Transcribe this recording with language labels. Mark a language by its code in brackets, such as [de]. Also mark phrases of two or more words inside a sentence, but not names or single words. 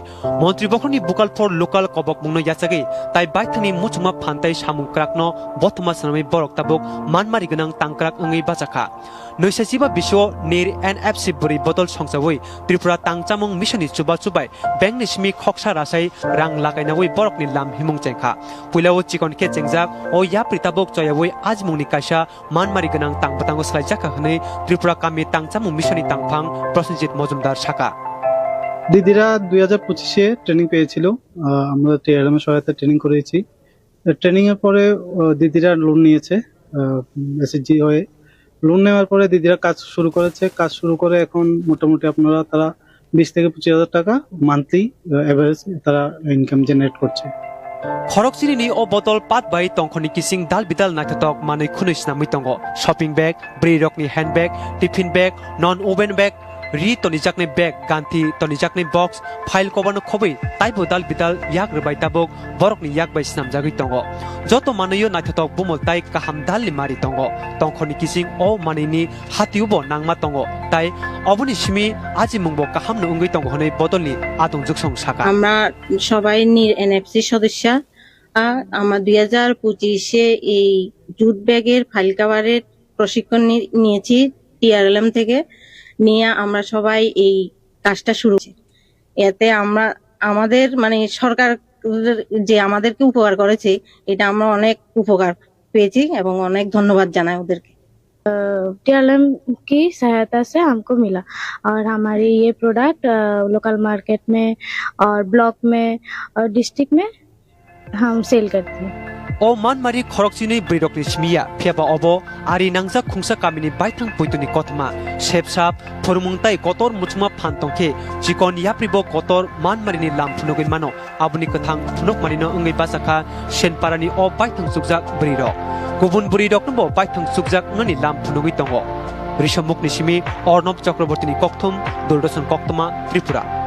[trp] मन्त्रि बखरनि बुकाल फर लोकाल कबक मुंनो याचागे ताइ बाइथांनि मुचुमा फान्ताइ सामुं क्राकनो बथमा सनमै बरक ताबुक मानमारि गोनां तांक्राक ओङै बाजाखा नैसासिबा बिसो नेर एनएफसी बुरि बदल संसावै त्रिपुरा तांचामुं मिशननि चुबा चुबाय बेंकनि सिमि खक्सा रासाय रां लागायनावै बरकनि लाम हिमुं चेंखा पुलाव चिकन के चेंजाक ओ या प्रिताबक जयावै आज मुंनि कायसा मानमारि गोनां तांबतांगो स्लाइजाखा हनै त्रिपुरा कामि तांचामुं मिशननि तांफां प्रसन्नजित मजुमदार शाखा [bn] দিদিরা 2025-এ ট্রেনিং পেয়েছিল আমরা টিআরএম এর সহায়তায় ট্রেনিং করেছি ট্রেনিং এর পরে দিদিরা লোন নিয়েছে এসএসজি হয়ে লোন নেওয়ার পরে দিদিরা কাজ শুরু করেছে কাজ শুরু করে এখন মোটামুটি আপনারা তারা 20 থেকে 25,000 টাকা [en] monthly average [bn] তারা [en] income generate [bn] করছে [trp] खरकचिनि ओ बतल पात बाय तंखनि किसिं दाल बिदाल नाथतक मानै खुनैसना मितंग [en] shopping bag [trp] ब्री रकनि [en] hand bag tiffin bag non woven bag [trp] रि तनिजाकनि बैग गांथि तनिजाकनि बॉक्स फाइल कबरनो खबै ताइबो दाल बिदाल याक रबाय ताबक बरकनि याक बाय स्नामजागै तंग जतो मानैयो नाथतक बुमल ताइ काहाम दालनि मारि तंग तंखनि किसिं ओ मानैनि हातिउबो नांमा तंग ताइ अबनि सिमि आजि मुंबो काहामनो उंगै तंग हनै बदलनि आदं जुगसं साका [bn] আমরা সবাই এনএফসি সদস্য আমার 2025-এ এই জুট ব্যাগের ফাইল কভারের প্রশিক্ষণ নিয়েছি টিআরএলএম থেকে নিয়ে আমরা সবাই এই কাজটা শুরু করেছি এতে আমরা আমাদের মানে সরকার যে আমাদেরকে উপকার করেছে এটা আমরা অনেক উপকার পেয়েছি এবং অনেক ধন্যবাদ জানাই ওদেরকে [hi] टीआरएलएम की सहायता से हमको मिला और हमारे ये प्रोडक्ट [en] local market [hi] में और ब्लॉक में और डिस्ट्रिक्ट में हम सेल करते हैं [trp] ओ मानमारि खरकचिनि ब्रिरकनि सिमिया फेबा अबो आरि नांजा खुंसा कामिनि बाइथां पुइतुनि कथमा सेपसाप फरमुंताइ कतर मुचमा फानतंखे चिकन याप्रिबो कतर मानमारिनि लामफुनगै मानो आबुनि कथां फुनक मानिनो ओङै बासाखा सेनपारानि ओ बाइथां सुकजाक ब्रिरक गुबुन ब्रिरकनबो बाइथां सुकजाक ngani लामफुनगै दङ ऋषमुखनि सिमि अर्णब चक्रवर्तीनि कक्थुम दूरदर्शन कक्तमा त्रिपुरा